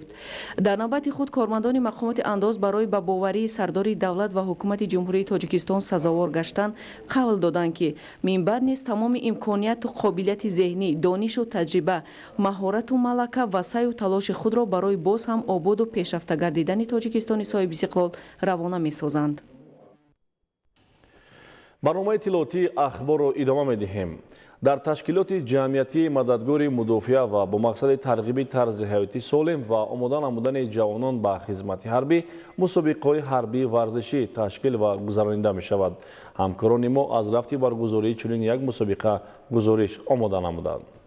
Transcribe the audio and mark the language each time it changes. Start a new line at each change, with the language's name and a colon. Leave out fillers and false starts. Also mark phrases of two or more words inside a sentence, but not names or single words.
Tajik: дар навбати худ кормандони мақомоти андоз барои ба боварии Сардори давлат ва Ҳукумати Ҷумҳурии Тоҷикистон сазовор гаштан қавл доданд ки минбаъд низ тамоми имконият ва қобилияти зеҳнӣ, дониш ва таҷриба, маҳорат ва малака ва саъю талоши худро барои боз ҳам обод ва пешрафта гардидани Тоҷикистони соҳибистиқлол равона месозанд. барномаи иттилооти ахборро идома медиҳем. дар ташкилоти ҷамъияти мададгори мудофиа ва бо мақсади тарғиби тарзи ҳаёти солим ва омода намудани ҷавонон ба хизмати ҳарбӣ мусобиқаҳои ҳарбии варзишӣ ташкил ва гузаронида мешавад. ҳамкорони мо аз рафти баргузории чунин як мусобиқа гузориш омода намуданд.